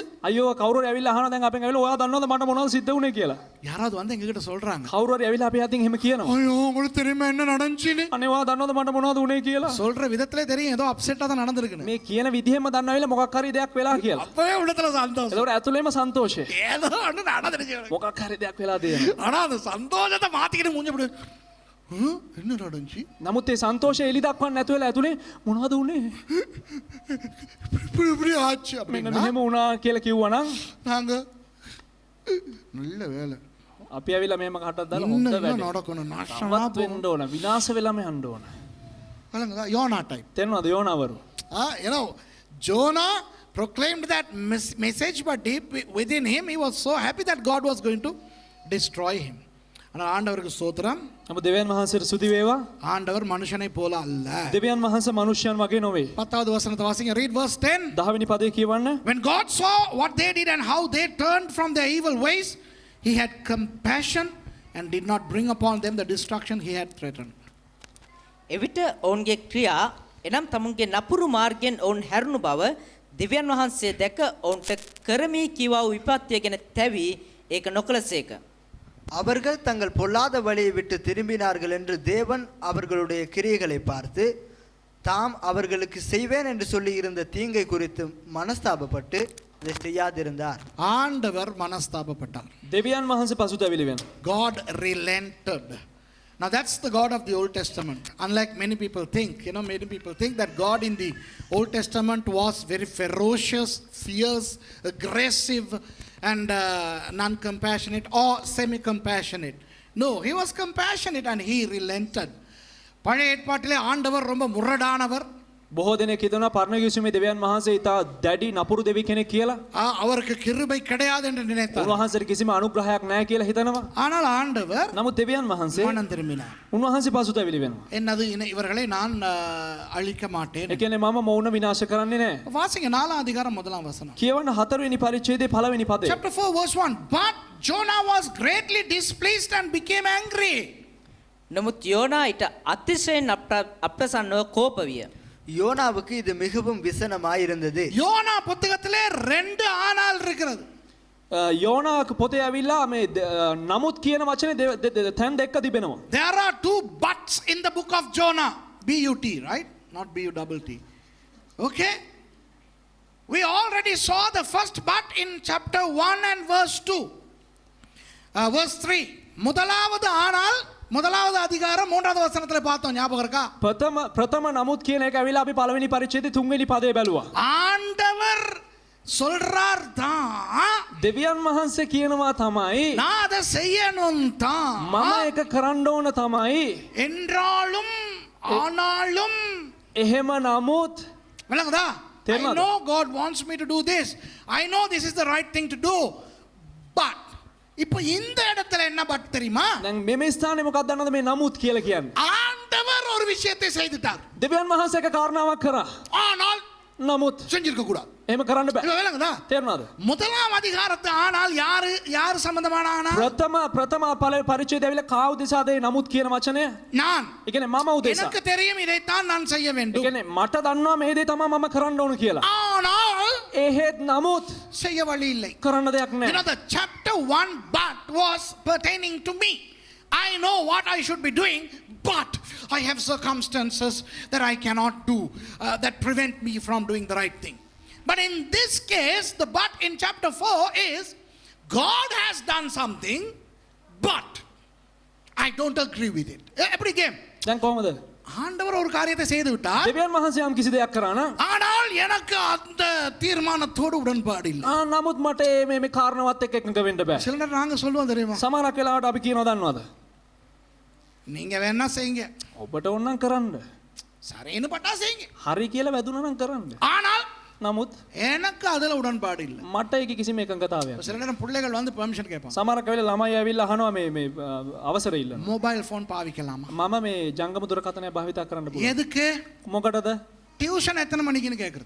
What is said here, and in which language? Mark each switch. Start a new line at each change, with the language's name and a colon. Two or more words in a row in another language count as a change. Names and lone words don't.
Sinhala: අයියෝ කවුරු හරි ඇවිල්ලා අහනවා දැන් අපෙන් ඇවිල්ලා ඔයා දන්නවද මට මොනවද සිද්ධ වුනේ කියලා.
Tamil: யாராவது வந்து எங்ககிட்ட சொல்றாங்க,
Sinhala: කවුරු හරි ඇවිල්ලා අපි අතින් එහෙම කියනවා.
Tamil: ஐயோ உங்களுக்கு தெரியுமா என்ன நடந்துச்சுன்னு?
Sinhala: අනේ ඔයා දන්නවද මට මොනවද උනේ කියලා.
Tamil: சொல்ற விதத்திலே தெரியும் ஏதோ அப்செட்டா தான் நடந்துருக்குன்னு.
Sinhala: මේ කියන විදිහෙම දන්නවිලා මොකක් හරි දෙයක් වෙලා කියලා.
Tamil: அப்பவே உள்ளத்துல சந்தோஷம்.
Sinhala: එතකොට ඇතුළේම සන්තෝෂය.
Tamil: ஏதோ ஒன்று நடந்துருச்சு.
Sinhala: මොකක් හරි දෙයක් වෙලා තියෙනවා.
Tamil: ஆனா அந்த சந்தோஷத்தை மாத்திக்கிட்டு மூஞ்ச போடு. என்ன நடந்துச்சு?
Sinhala: නමුත් ඒ සන්තෝෂය එලි දක්වන්න නැතු වෙලා ඇතුලේ මොනවද උනේ?
Tamil: இப்படி ஆச்சு
Sinhala: මෙන්න
Tamil: அப்படின்னா
Sinhala: මෙහෙම වුණා කියලා කිව්වනම්
Tamil: நாங்க நல்ல வேலை
Sinhala: අපි ඇවිල්ලා මෙහෙම කටක් දාලා හොඳ
Tamil: இன்னும்
Sinhala: වැඩේ.
Tamil: நடக்கணும் நாசமா
Sinhala: තවත් වෙන්න ඕන. විනාශ වෙලාම යන්න ඕන.
Tamil: போங்க. யோனா டைம்.
Sinhala: තේරෙනවද යෝනාවරු?
English: You know, Jonah proclaimed that message, but deep within him he was so happy that God was going to destroy him.
Tamil: ஆனால் ஆண்டவருக்கு ஸ்தோத்திரம்.
Sinhala: නමුත් දෙවියන් වහන්සේට ස්තුති වේවා.
Tamil: ஆண்டவர் மனுஷனை போல அல்ல.
Sinhala: දෙවියන් වහන්සේ මනුෂ්‍යයන් වගේ නොවේ.
Tamil: 10வது வசனத்தை வாசிங்க.
English: Read verse 10.
Sinhala: 10 වෙනි පදේ කියවන්න.
English: When God saw what they did and how they turned from their evil ways, he had compassion and did not bring upon them the destruction he had threatened.
Sinhala: එවිට ඔවුන්ගේ ක්‍රියා එනම් තමුන්ගේ නපුරු මාර්ගයෙන් ඔවුන් හැරුණු බව දෙවියන් වහන්සේ දැක ඔවුන්ට කරමි කිවා වූ විපත්තිය ගැන තැවි ඒක නොකළසේක.
Tamil: அவர்கள் தங்கள் பொல்லாத வழியை விட்டு திரும்பினார்கள் என்று தேவன் அவர்களுடைய கிரியைகளை பார்த்து தாம் அவர்களுக்கு செய்வேன் என்று சொல்லி இருந்த தீங்கை குறித்து மனஸ்தாபப்பட்டு இதை செய்யாதிருந்தார். ஆண்டவர் மனஸ்தாபப்பட்டார்.
Sinhala: දෙවියන් වහන්සේ පසුතැවිලි වෙනවා.
English: God relented. Now that's the God of the Old Testament. Unlike many people think, many people think that God in the Old Testament was very ferocious, fierce, aggressive, and non-compassionate or semi-compassionate. No, he was compassionate and he relented.
Tamil: பழைய ஏற்பாட்டிலே ஆண்டவர் ரொம்ப முரடானவர்.
Sinhala: බොහෝ දෙනෙක් හිතනවා පරණ යුසුමේ දෙවියන් වහන්සේ ඉතා දැඩි නපුරු දෙවි කෙනෙක් කියලා.
Tamil: அவருக்கு கிருபை கிடையாது என்று நினைத்தார்.
Sinhala: උන්වහන්සේට කිසිම අනුග්‍රහයක් නැහැ කියලා හිතනවා.
Tamil: ஆனால் ஆண்டவர்
Sinhala: නමුත් දෙවියන් වහන්සේ
Tamil: மனம் திரும்பினார்.
Sinhala: උන්වහන්සේ පසුතැවිලි වෙනවා.
Tamil: என்னது இவர்களை நான் அழிக்க மாட்டேன்.
Sinhala: ඒ කියන්නේ මම මොවුන විනාශ කරන්නේ නැහැ.
Tamil: வாசிங்க 4 அதிகாரம் 1 வசனம்.
Sinhala: කියවන්න 4 වෙනි පරිච්ඡේදයේ 1 වෙනි පදය.
English: Chapter 4 verse 1. But Jonah was greatly displeased and became angry.
Sinhala: නමුත් යෝනා ඊට අතිශයින් අප්‍රසන්නව කෝප විය.
Tamil: யோனாவுக்கு இது மிகவும் விசனமாயிருந்தது. யோனா புத்தகத்திலே 2 ஆனால் இருக்கிறது.
Sinhala: යෝනාක පොතේ ඇවිල්ලා මේ නමුත් කියන වචනේ තැන් දෙක තිබෙනවා.
English: There are 2 buts in the book of Jonah. B-U-T, right? Not B-U-T-T. Okay? We already saw the first but in chapter 1 and verse 2. Verse 3.
Tamil: முதலாவது ஆனால் முதலாவது அதிகாரம் 3வது வசனத்துல பார்த்தோம், ஞாபகம் இருக்கா?
Sinhala: ප්‍රථම නමුත් කියන එක ඇවිල්ලා අපි පළවෙනි පරිච්ඡේදයේ 3 වෙනි පදේ බැලුවා.
Tamil: ஆண்டவர் சொல்றார் தான்,
Sinhala: දෙවියන් වහන්සේ කියනවා තමයි
Tamil: நான் அதை செய்யணும் தான்,
Sinhala: මම ඒක කරන්න ඕන තමයි.
Tamil: என்றாலும் ஆனாலும்
Sinhala: එහෙම නමුත්
Tamil: விளங்குதா? I தெரியுமா?
English: know God wants me to do this. I know this is the right thing to do.
Tamil: But இப்போ இந்த இடத்துல என்ன பட் தெரியுமா?
Sinhala: දැන් මේ ස්ථානේ මොකක්ද දන්නවද මේ නමුත් කියලා කියන්නේ?
Tamil: ஆண்டவர் ஒரு விஷயத்தை செய்துட்டார்.
Sinhala: දෙවියන් වහන්සේ එක කාරණාවක් කරා.
Tamil: ஆனால்
Sinhala: නමුත්
Tamil: செஞ்சிருக்க கூடாது.
Sinhala: එහෙම කරන්න බෑ.
Tamil: விளங்குதா?
Sinhala: තේරුණාද?
Tamil: முதலாம் அதிகாரத்து ஆனால் யாரு சம்பந்தமான ஆனால்?
Sinhala: ප්‍රථම පරිච්ඡේදය ඇවිල්ලා කාව උදෙසාද මේ නමුත් කියන වචනය?
Tamil: நான்.
Sinhala: ඒ කියන්නේ මම උදෙසා.
Tamil: எனக்கு தெரியும் இதைத்தான் நான் செய்ய
Sinhala: ඒ
Tamil: வேண்டும்.
Sinhala: කියන්නේ මට දන්නවා මේ දේ තමයි මම කරන්න ඕන කියලා.
Tamil: ஆனால்
Sinhala: එහෙත් නමුත්
Tamil: செய்ய வழி இல்லை.
Sinhala: කරන්න දෙයක්
English: You
Sinhala: නැහැ.
English: know, the chapter 1 but was pertaining to me. I know what I should be doing, but I have circumstances that I cannot do that prevent me from doing the right thing. But in this case, the but in chapter 4 is God has done something, but I don't agree with it.
Tamil: எப்படி கேம்?
Sinhala: දැන් කොහමද?
Tamil: ஆண்டவர் ஒரு காரியத்தை செய்து விட்டார்.
Sinhala: දෙවියන් වහන්සේ යම් කිසි දෙයක් කරා නම්
Tamil: ஆனால் எனக்கு அந்த தீர்மானத்தோடு உடன்பாடு இல்லை.
Sinhala: නමුත් මට මේ කාරණාවත් එක්ක එකඟ වෙන්න බෑ.
Tamil: சில நேரம் நாங்க சொல்லுவோம் தெரியுமா?
Sinhala: සමහරක් වෙලාවට අපි කියනවා දන්නවද?
Tamil: நீங்க வேணா செய்யுங்க.
Sinhala: ඔබට ඕන නම් කරන්න.
Tamil: சரின்னு பட்டா செய்யுங்க.
Sinhala: හරි කියලා වැදුනා නම් කරන්න.
Tamil: ஆனால்
Sinhala: නමුත්
Tamil: எனக்கு அதுல உடன்பாடு இல்லை.
Sinhala: මට ඒක කිසිම එකඟතාවයක්.
Tamil: சில நேரம் பிள்ளைகள் வந்து பெர்மிஷன் கேட்பாங்க.
Sinhala: සමහරක් වෙලාවට ළමයි ඇවිල්ලා අහනවා මේ අවසර ඉල්ලන.
English: mobile phone
Tamil: பாவிக்கலாமா?
Sinhala: මම මේ ජංගම දුරකථනය භාවිතා කරන්න පුළුවන්.
Tamil: எதுக்கு?
Sinhala: මොකටද?
Tamil: டியூஷன் எத்தனை மணிக்குன்னு கேக்குறது.